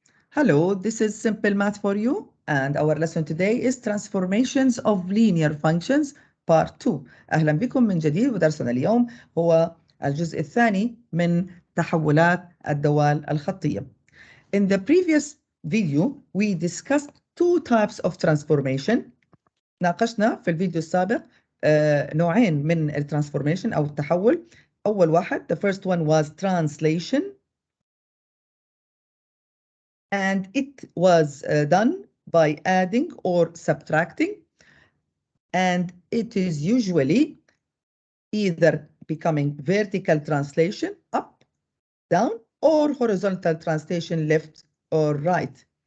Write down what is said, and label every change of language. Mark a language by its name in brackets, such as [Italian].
[English] Hello, this is Simple Math for you and our lesson today is Transformations of Linear Functions Part 2. [Arabic] أهلا بكم من جديد ودرسنا اليوم هو الجزء الثاني من تحولات الدوال الخطية. [English] In the previous video we discussed two types of transformation. [Arabic] ناقشنا في الفيديو السابق نوعين من الترانسفورميشن أو التحول. أول واحد, [English] the first one was translation. And it was done by adding or subtracting, and it is usually either becoming vertical translation up, down, or horizontal translation left or right.